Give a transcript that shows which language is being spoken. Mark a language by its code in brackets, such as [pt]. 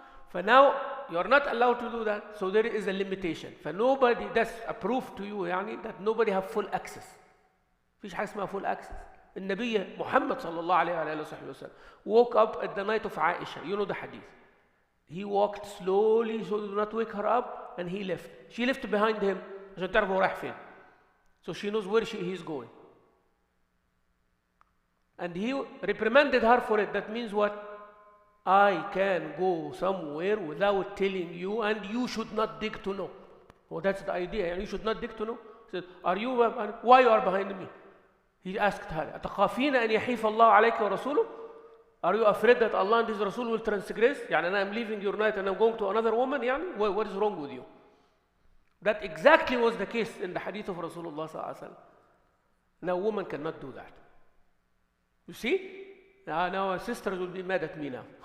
[en] For now you are not allowed to do that, so there is a limitation. For nobody, that's a proof to you يعني that nobody have full access. [ar] فيش حاجة اسمها full access. النبي محمد صلى الله عليه وعلى آله وصحبه وسلم woke up at the night of Aisha. [en] You know the hadith. He walked slowly so do not wake her up, and he left. She left behind him عشان تعرف هو رايح فين. So she knows where he is going. And he reprimanded her for it. That means what? I can go somewhere without telling you, and you should not dig to know. Oh, that's the idea. And you should not dig to know. He said, why you are behind me? [ar] He asked her, أتخافين أن يحيف الله عليك ورسوله? [en] Are you afraid that Allah and His Rasul will transgress? يعني I'm leaving your night and I'm going to another woman? يعني? What is wrong with you? That exactly was the case in the hadith of Rasulullah sallallahu alaihi wasallam. Now a woman cannot do that. You see? Now our sisters will be mad at me now.